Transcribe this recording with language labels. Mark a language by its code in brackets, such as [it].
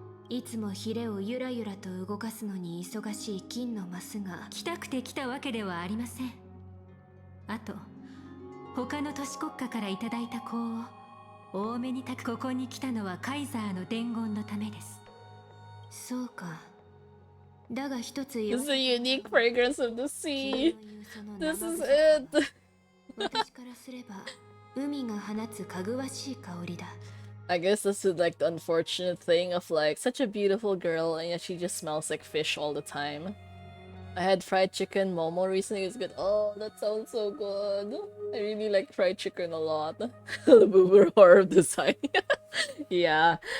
[ja] いつもヒレをゆらゆらと動かすのに忙しい金のマスが来たくて来たわけではありません。あと、他の都市国家からいただいた香を多めにここに来たのはカイザーの伝言のためです。そうか。だが一つ [en] This is a unique fragrance of the sea. This is it. [ja] 私からすれば海が放つかぐわしい香りだ。 [en] I guess this is like the unfortunate thing of like such a beautiful girl and yet she just smells like fish all the time. I had fried chicken momo recently. It was good. Oh, that sounds so good. I really like fried chicken a lot. The boober horror design. Yeah.